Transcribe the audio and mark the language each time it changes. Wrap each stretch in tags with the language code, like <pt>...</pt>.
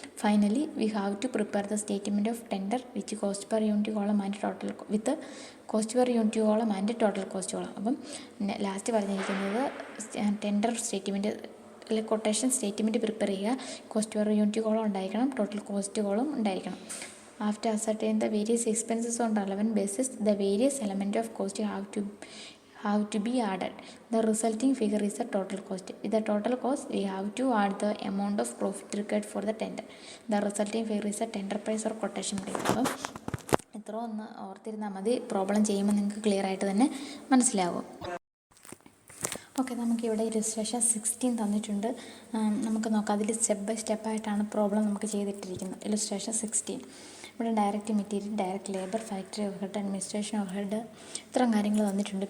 <en>Finally we have to prepare the statement of tender which cost per unit column and total with cost per unit column and total cost column.</en> <ml>അപ്പം last പറഞ്ഞിരിക്കുന്നത് tender statement അല്ലെങ്കിൽ quotation statement prepare ചെയ്യുക. Cost per unit column ഉണ്ടായിരിക്കണം, total cost column ഉണ്ടായിരിക്കണം.</ml> <en>After ascertain the various expenses on relevant basis, the various element of cost have to be added. The resulting figure is the total cost. With the total cost, we have to add the amount of profit required for the tender. The resulting figure is the tender price or quotation price.</en> <ml>അപ്പം ഇത്ര ഒന്ന് ഓർത്തിരുന്നാൽ മതി. Problem ചെയ്യുമ്പോൾ നിങ്ങൾക്ക് clear ആയിട്ട് തന്നെ മനസ്സിലാവും. Okay, നമുക്കിവിടെ ഇലിസ്ട്രേഷൻ 16 തന്നിട്ടുണ്ട്. നമുക്ക് നോക്കാം. അതിൽ സ്റ്റെപ്പ് ബൈ സ്റ്റെപ്പായിട്ടാണ് പ്രോബ്ലം നമുക്ക് ചെയ്തിട്ടിരിക്കുന്നത്. ഇലിസ്ട്രേഷൻ 16 ഇവിടെ direct material, direct labour, factory overhead, administration overhead, ഇത്രയും കാര്യങ്ങൾ തന്നിട്ടുണ്ട്.</ml>